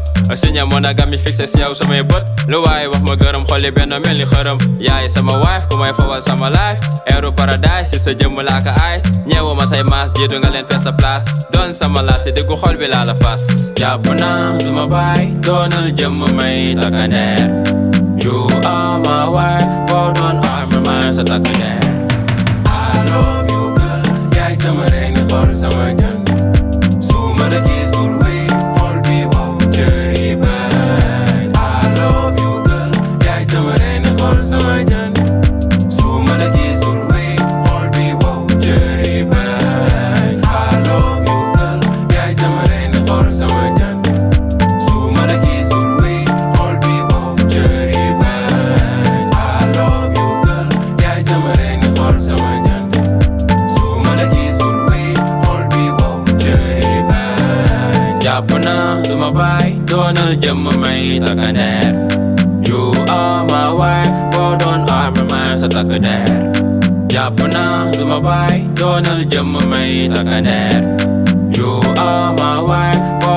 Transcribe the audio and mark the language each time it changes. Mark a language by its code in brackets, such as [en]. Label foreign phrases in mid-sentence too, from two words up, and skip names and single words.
[fr] Signé monogamie fixé [wo] si yow samay bët. Lu waaye wax ma gërëm xolli benn mel ni xërëm. Yaay sama wife ku may fawal sama life. Eru paradise si sa jëmm laa ko ice. Ñeewu ma say maas jiitu nga leen fees sa place. Doon sama laas si diggu xol bi laa la fas. Jàpp naa duma bàyyi doonal jëmm may takkandeer. [en] You are my wife [wo] boo doon armement sa takkandeer. [en] I love you girl [wo] yaay sama reeni xol sama jën. Su ma la gisul wéy xol bi wow jëri bañ. [en] I love you girl [wo] yaay sama reeni xol sama jën. Su ma la gisul wéy xol bi wow jëri bañ. [en] I love you girl [wo] yaay sama reeni xol sama jën. Su ma la gisul wéy xol bi wow jëri bañ. [en] I love you girl [wo] yaay sama reeni xol sama jën. Su ma la gisul wéy xol bi wow jëri bañ. Jàpp naa duma bàyyi doonal jëmm may takkandeer. [en] You are my wife [wo] boo doon armement sa takkandeer. Jàpp naa duma bàyyi doonal jëmm may takkandeer. [en] You are my wife